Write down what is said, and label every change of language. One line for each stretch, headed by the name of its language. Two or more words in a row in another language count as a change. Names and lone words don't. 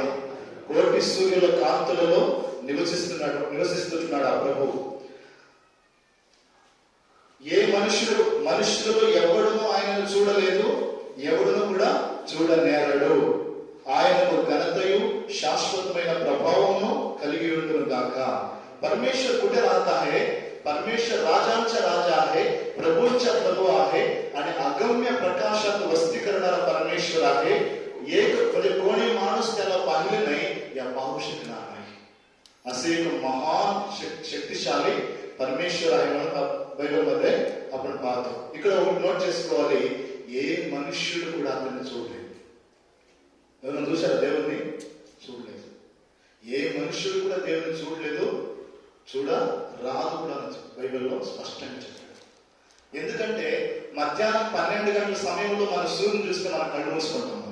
Telugu: కోటి సూర్యుల కాంతులలో నివసిస్తున్నాడు ఆ ప్రభువు. ఏ మనుషులు ఎవడును ఆయనను చూడలేదు, ఎవడును కూడా చూడనేరడు. ఆయనకు ఘనతయు శాశ్వతమైన ప్రభావమును కలిగి ఉండును గాక.
Marathi: परमेश्वर कुठे राहत आहे? परमेश्वर राजांचा राजा आहे, प्रभूंचा प्रभू आहे आणि अगम्य प्रकाशात वस्ती करणारा परमेश्वर आहे. एक म्हणजे कोणी माणूस त्याला पाहिले नाही या पाहू शकणार नाही. असे एक महान शक्तिशाली परमेश्वर आहे म्हणून బైబిల్ मध्ये आपण पाहतो.
Telugu: ఇక్కడ నోట్ చేసుకోవాలి, ఏ మనుష్యుడు కూడా అతన్ని చూడలేదు. ఎవరైనా చూశారా దేవుణ్ణి? చూడలేదు. ఏ మనుష్యుడు కూడా దేవుని చూడలేదు, చూడరాదు కూడా బైబిల్లో స్పష్టంగా చెప్పాడు. ఎందుకంటే మధ్యాహ్నం 12 గంటల సమయంలో మన సూర్యుని చూస్తే మనం కళ్ళు మూసుకుంటాం.